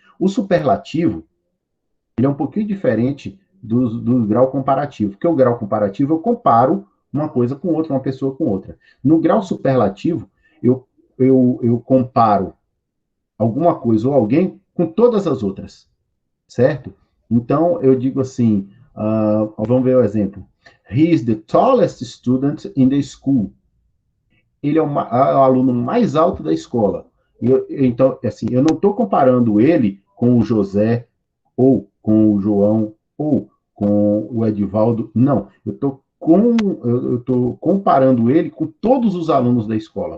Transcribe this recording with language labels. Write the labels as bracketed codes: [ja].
[pt] O superlativo, ele é um pouquinho diferente do grau comparativo, porque o grau comparativo eu comparo uma coisa com outra, uma pessoa com outra. No grau superlativo, eu comparo alguma coisa ou alguém com todas as outras, certo? Então, eu digo assim, vamos ver o exemplo. [en] He is the tallest student in the school. [pt] Ele é o aluno mais alto da escola. Então, assim, eu não estou comparando ele com o José, ou com o João, ou com o Edivaldo. Não, eu estou comparando ele com todos os alunos da escola.